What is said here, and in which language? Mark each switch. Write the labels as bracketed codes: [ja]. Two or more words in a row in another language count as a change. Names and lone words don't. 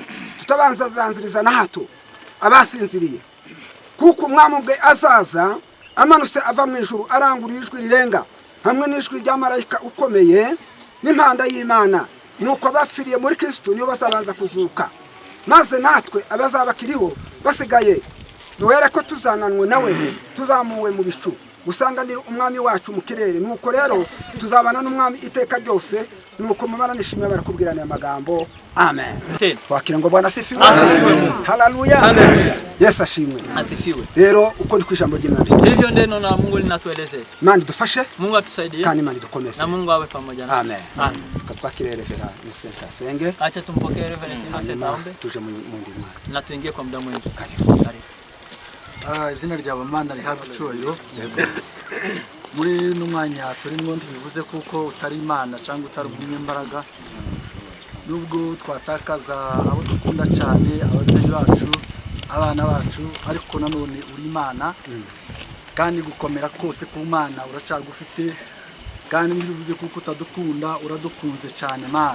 [rw] tutabanza zanziriza na hato abasinziriye, kuko umwami ubwe azaza amanutse ava mu ijuru arangurura ijwi rirenga hamwe n'ijwi rya marayika ukomeye n'impanda y'Imana, nuko abafiriye muri Kristo niyo bazabanza kuzuka, maze natwe abazaba kiriho basigaye duhere ko tuzananwe nawe tuzamuwe mu bicu gusanganira umwami wacu mu kirere. Nuko rero tuzabana n'umwami iteka ryose. Nuko mumara nishimye barakubwirana amagambo. Amen. Wakira ngo [sw] Bwana asifiwe. [rw] Haleluya. Yesu ashimwe. [sw] Asifiwe. [rw] Rero uko ni kwijambo ry'Imana. [sw] Hivyo ndio na Mungu linatuelezea. [rw] Imana dufashe. [sw] Mungu atusaidie. [rw] Kandi Imana dukomeze. [sw] Na Mungu awe pamoja nasi. Amen. Amen. [rw] Katwakire Reverend Innocent Asenge. [sw] Acha tumpokee Reverend Innocent aombe. [rw] Tuje mu ndimo. [sw] Na tuingie kwa muda mwingi. Karibu. [rw] Izina ryawe Mana rihabwa icyubahiro. Muri n'umwanya turimo bivuze kuko utari Imana cyangwa utari umunyembaraga, nubwo twatakaza abo dukunda cyane, ababyeyi bacu, abana bacu, ariko nanone uri Imana kandi gukomera kose ku Mana uracagufite, kandi bivuze kuko utadukunda uradukunze cyane Mana.